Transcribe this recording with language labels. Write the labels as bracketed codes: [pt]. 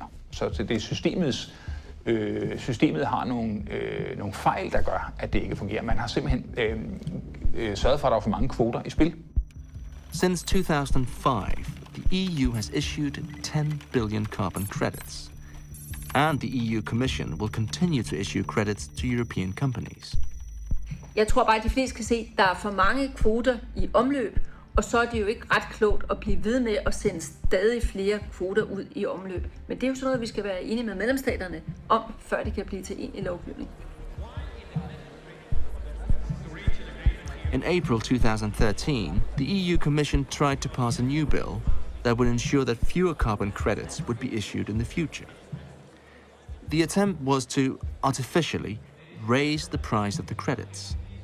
[da] Så det er systemet har nogle fejl, der gør, at det ikke fungerer. Man har simpelthen sørget for, at der er for mange kvoter i spil. [en] Since 2005, the EU has issued 10 billion carbon credits. And the EU Commission will continue to issue credits to European companies. [da] Jeg tror bare, at de fleste kan se, at der er for mange kvoter i omløb, Og så er det jo ikke ret klogt at blive ved med at sende stadig flere kvoter ud i omløb. Men det er jo sådan noget, vi skal være enige med medlemsstaterne om, før det kan blive til egentlig lovgivning. [en] In April 2013, the EU Commission tried to pass a new bill that would ensure that fewer carbon credits would be issued in the future. The attempt was to artificially raise the price of the credits.